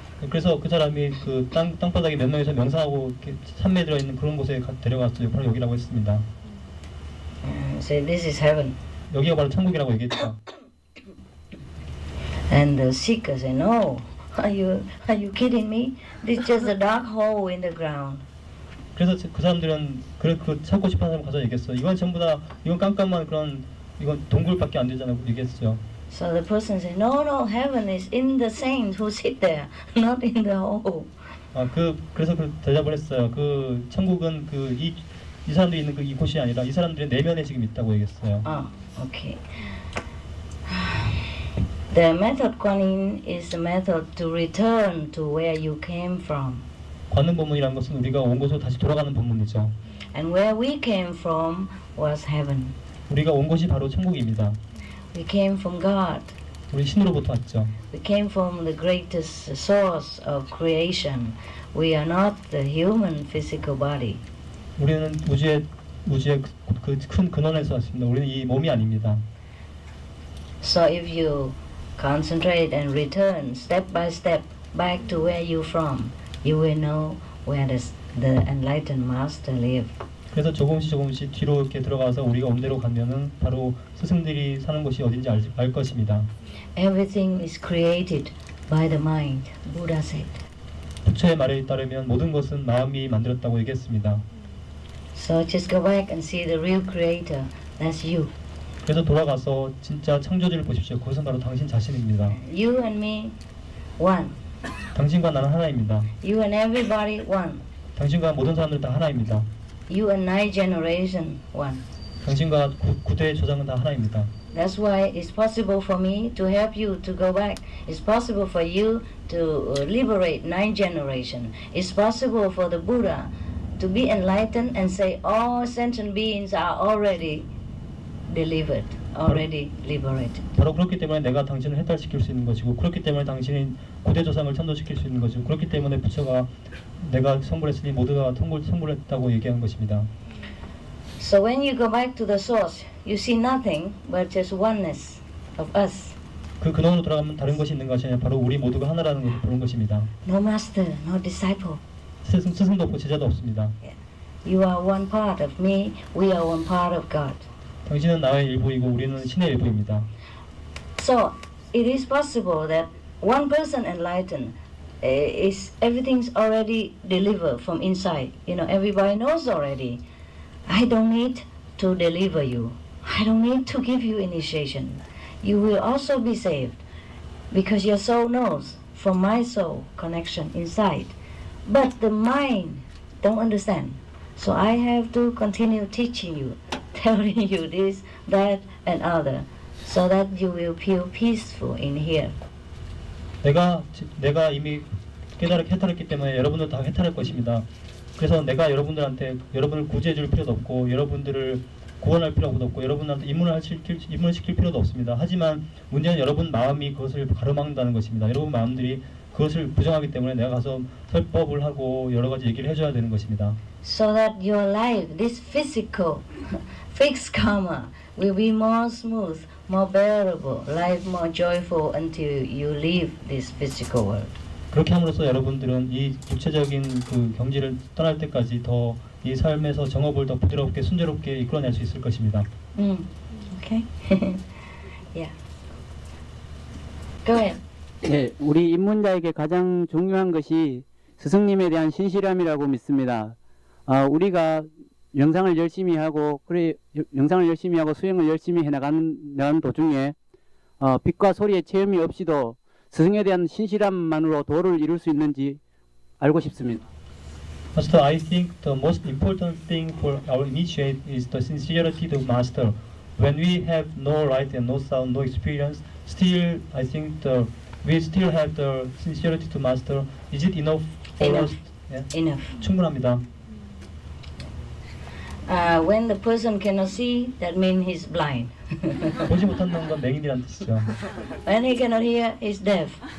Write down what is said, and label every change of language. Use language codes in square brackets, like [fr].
[ko] 그래서 그 사람이 그 땅바닥에 몇 명이서 명상하고 산매에 들어 있는 그런 곳에 데려갔어요. 바로 여기라고 했습니다. [en] Say this is heaven. [ko] 여기가 바로 천국이라고 얘기했죠. [en] And the seeker said, no, are you kidding me? This is just a dark hole in the ground. [ko] 그래서 그 사람들은 그 찾고 싶어하는 사람 가서 얘기했어. 이건 전부 다 이건 깜깜한 그런 이건 동굴밖에 안 되잖아요. 얘기했죠. [en] So the person said, no, heaven is in the saints who sit there, not in the hole. [ko] 그래서 대답을 했어요. 그 천국은 이 사람들이 있는 이 곳이 아니라 이 사람들의 내면에 지금 있다고 얘기했어요. [en] Okay. The method Kuan-yin is a method to return to where you came from. [ko] 관음 법문이라는 것은 우리가 온 곳으로 다시 돌아가는 법문이죠. [en] And where we came from was heaven. [ko] 우리가 온 곳이 바로 천국입니다. [en] We came from God. [ko] 우리 신으로부터 왔죠. [en] We came from the greatest source of creation. We are not the human physical body. [ko] 우리는 우주의 그 큰 근원에서 왔습니다. 우리는 이 몸이 아닙니다. [en] So if you concentrate and return step by step back to where you're from, you will know where the enlightened master live. [ko] 그래서 조금씩 뒤로 이렇게 들어가서 우리가 온 데로 가면은 바로 스승들이 사는 곳이 어딘지 알 것입니다. [en] Everything is created by the mind, Buddha said. [ko] 부처의 말에 따르면 모든 것은 마음이 만들었다고 얘기했습니다. [en] So just go back and see the real creator. That's you. [ko] 그래서 돌아가서 진짜 창조주를 보십시오. 그것은 바로 당신 자신입니다. [en] You and me, one. [ko] 당신과 나는 하나입니다. [en] You and everybody, one. [ko] 당신과 모든 사람들 다 하나입니다. [en] You and nine generation, one. [ko] 당신과 9대 조상은 다 하나입니다. [en] That's why it's possible for me to help you to go back. It's possible for you to liberate nine generation. It's possible for the Buddha to be enlightened and say all sentient beings are already delivered, already liberated. [ko] 바로 그렇기 때문에 내가 당신을 해탈시킬 수 있는 것이고, 그렇기 때문에 당신이 9대 조상을 천도시킬 수 있는 것이고, 그렇기 때문에 부처가 내가 선물했으니 모두가 선물했다고 얘기한 것입니다. [en] So when you go back to the source, you see nothing but just oneness of us. [ko] 그 근원으로 돌아가면 다른 것이 있는 것이 아니라 바로 우리 모두가 하나라는 것을 보는 것입니다. [en] No master, no disciple. [ko] 스승도 없고 제자도 없습니다. [en] You are one part of me, we are one part of God. [ko] 당신은 나의 일부이고 우리는 신의 일부입니다. [en] So it is possible that one person enlightened is everything's already delivered from inside. You know, everybody knows already. I don't need to deliver you. I don't need to give you initiation. You will also be saved because your soul knows from my soul connection inside. But the mind don't understand. So I have to continue teaching you, telling you this, that, and other, so that you will feel peaceful in here. [ko] 내가 이미 해탈했기 때문에 여러분도 다 해탈할 것입니다. 그래서 내가 여러분을 구제해 줄 필요도 없고, 여러분들을 구원할 필요도 없고, 여러분한테 입문을 시킬 필요도 없습니다. 하지만 문제는 여러분 마음이 그것을 가로막는다는 것입니다. 여러분 마음들이 그것을 부정하기 때문에 내가 가서 설법을 하고 여러 가지 얘기를 해줘야 되는 것입니다. [en] So that your life, this physical, fixed karma, will be more smooth, more bearable, life more joyful until you leave this physical world. [ko] 그렇게 함으로써 여러분들은 이 구체적인 그 경지를 떠날 때까지 더 이 삶에서 정업을 더 부드럽게 순조롭게 이끌어낼 수 있을 것입니다. [en] Okay. Yeah. Go ahead. [ko] 네, 우리 입문자에게 가장 중요한 것이 스승님에 대한 신실함이라고 믿습니다. 우리가 명상을 열심히 하고 수행을 열심히 해나가는 도중에 빛과 소리의 체험이 없이도 스승에 대한 신실함만으로 도를 이룰 수 있는지 알고 싶습니다. [en] Master, I think the most important thing for our initiate is the sincerity to Master. When we have no light and no sound, no experience, still I think we still have the sincerity to Master. Is it enough for Enough. us? Yeah? Enough. [ko] 충분합니다. [en] When the person cannot see, that means he's blind. [ko] 보지 못한다는 건 맹인이란 뜻이죠. [en] When he cannot hear, he's deaf.